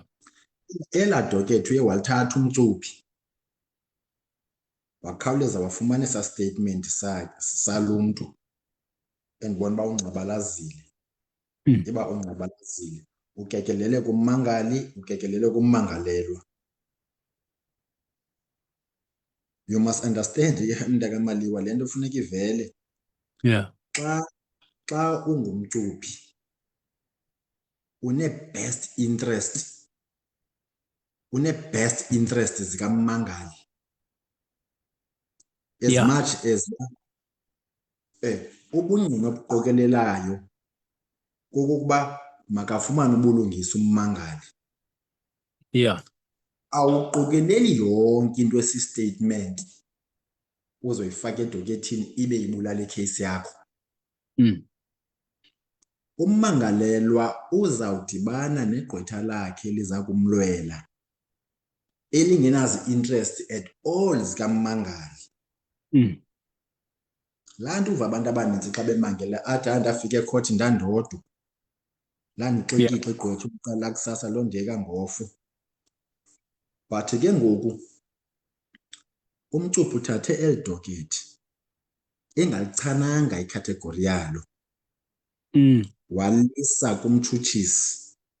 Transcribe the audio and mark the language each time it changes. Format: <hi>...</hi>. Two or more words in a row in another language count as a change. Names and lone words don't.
<xh>Elaa dokethi uye walithatha umcuphi wakhawuleza wafumana esa statement salo mntu endibona uba ungqabalazile. Iba ungqabalazile, ukekelele kummangali, ukekelele kummangalelwa.</xh> <en>You must understand</en> <xh>mntakaMaliwa, le nto funeka ivele. Yeah. Xa ungumcuphi</xh> <en>une-best interest</en> <xh>zikammangali.</xh> <en>As much as</en> <xh>ubungqina obuqokelelayo kokokuba makafumane ubulungisa ummangali. Yeah. Awuqokeleli yonke into esi-statement uzoyifaka edokethini ibe ibulala ikheyisi yakho. Ummangalelwa uzawudibana negqwetha lakhe eliza kumlwela elingenazi</xh> <en>interest at all</en> <xh>zikammangali. Laa nto uva abantu abaninzi xa bemangela athi ndafika ekhothi ndandodwa, landixikika igqwetha uqala kusasa londiyeka ngofo. But ke ngoku umcuphi uthathe eli dokethi engalichananga ikhategori yalo walisa kumtshutshisi.</xh>